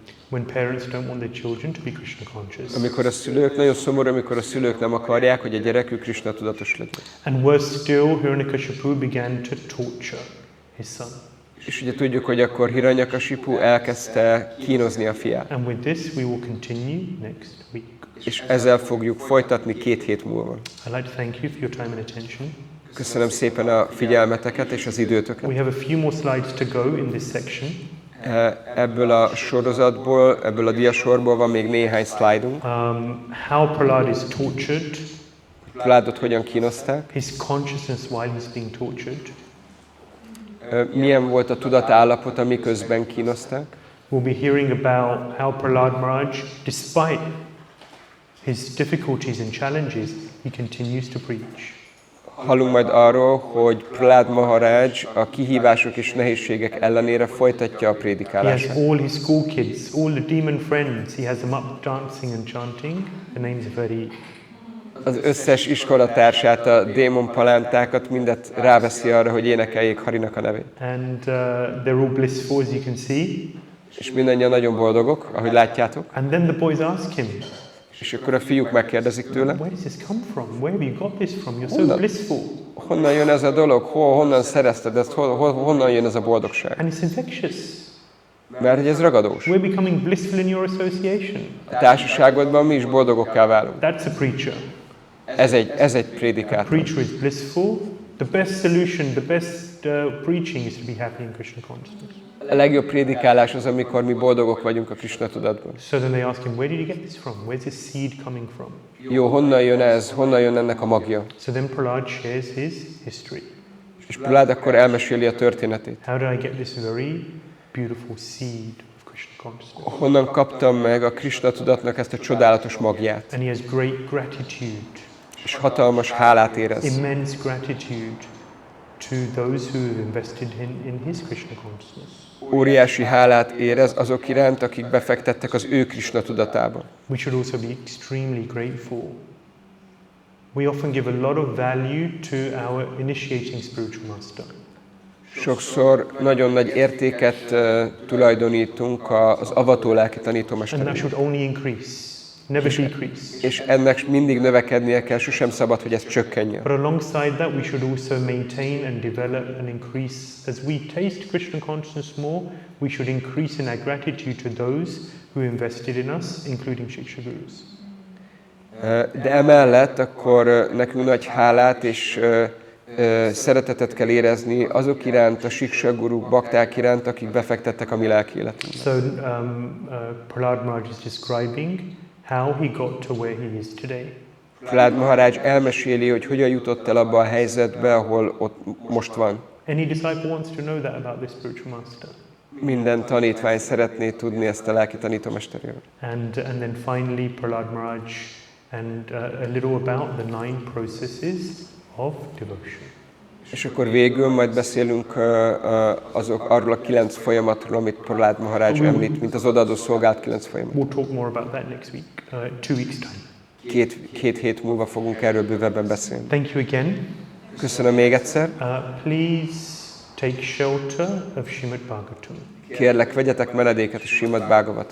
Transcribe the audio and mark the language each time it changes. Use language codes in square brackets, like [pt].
[en] When parents don't want their children to be Krishna conscious. [hu] Amikor a szülők, nagyon szomorú, amikor a szülők nem akarják, hogy a gyerekük Krishna tudatos legyen. [en] And worse still, Hiranyakashipu began to torture his son. [hu] És ugye tudjuk, hogy akkor Hiranyakashipu elkezdte kínozni a fiát. [en] And with this we will continue next week. [hu] És ezzel fogjuk folytatni 2 hét múlva. [en] I'd like to thank you for your time and attention. [hu] Köszönöm szépen a figyelmeteket és az időtöket. [en] We have a few more slides to go in this section. [hu] Ebből a sorozatból, ebből a diasorból van még néhány szlájdunk. [en] How Prahlāda is tortured. [hu] Prahlādot hogyan kínozták. [en] His consciousness while he's being tortured. [hu] Milyen volt a tudatállapota, miközben kínozták. [en] We'll be hearing about how Prahlāda Maharaj, despite his difficulties and challenges, he continues to preach. [hu] Hallunk majd arról, hogy Prahlāda Maharaj a kihívások és nehézségek ellenére folytatja a [en] He has [hu] prédikálását. [en] all his school kids, all the demon friends, he has them up dancing and chanting the names of Hari. [hu] Az összes iskolatársát, a démon palántákat mindet ráveszi arra, hogy énekeljék Harinak a nevét. [en] And they're all blissful, as you can see. [hu] És mindannyian nagyon boldogok, ahogy látjátok. [en] And then the boys ask him, [hu] És akkor a fiúk megkérdezik tőle, [en] where does this come from? Where have you got this from? You're so blissful. [hu] honnan jön ez a dolog, honnan szerezted ezt, honnan jön ez a boldogság. [en] And it's infectious. [hu] Mert hogy ez ragadós. [en] We're becoming blissful in your association. [hu] A társaságodban mi is boldogokká válunk. [en] That's a preacher. [hu] Ez egy [en] A [hu] prédikátor. [en] preacher is blissful. The best solution, the best preaching is to be happy in Krishna consciousness. [hu] A legjobb prédikálás az, amikor mi boldogok vagyunk a Krishna tudatban. [en] So then they ask him, where did you get this from? Where's this seed coming from? [hu] Jó, honnan jön ez? Honnan jön ennek a magja? [en] So then Prahlāda shares his history. [hu] És Prahlāda akkor elmeséli a történetét. [en] How did I get this very beautiful seed of Krishna consciousness? [hu] Honnan kaptam meg a Krishna tudatnak ezt a csodálatos magját? [en] And he has great gratitude, [hu] És hatalmas hálát érez. [en] immense gratitude to those who have invested in his Krishna consciousness. [hu] Óriási hálát érez azok iránt, akik befektettek az ő Krishna tudatába. [en] We should also be extremely grateful. We often give a lot of value to our initiating spiritual master. [hu] Sokszor nagyon nagy értéket tulajdonítunk az avató lelki [en] And that [hu] tanítómesternek. [en] should only increase, never decrease. [hu] És ennek mindig növekednie kell, sosem szabad, hogy ez csökkenjen. [en] But alongside that, we should also maintain and develop and increase. As we taste Krishna consciousness more, we should increase in our gratitude to those who invested in us, including Shiksha Gurus. [hu] De emellett akkor nekünk nagy hálát és szeretetet kell érezni azok iránt, a Shiksha Guruk, bakták iránt, akik befektettek a mi lelki életünkbe. [en] So Prahlāda Maharaj is describing how he got to where he is today. [hu] Prahlāda Maharaj elmeséli, hogy hogyan jutott el abba a helyzetbe, ahol ott most van. [en] Any disciple wants to know that about this spiritual master. [hu] Minden tanítvány szeretné tudni ezt a lelki tanítómesteréről. [en] And then finally Prahlāda Maharaj and a little about the 9 processes of devotion. [hu] És akkor végül majd beszélünk arról a 9 folyamatról, amit Prahlāda Maharaj említ, mint az odaadó szolgálat 9 folyamat. [en] We'll talk more about that next week, 2 weeks' time. [hu] Két hét múlva fogunk erről bővebben beszélni. [en] Thank you again. [hu] Köszönöm még egyszer. [en] Please take shelter of Śrīmad-Bhāgavatam. [hu] kérlek, vegyetek menedéket a Śrīmad-Bhāgavatam.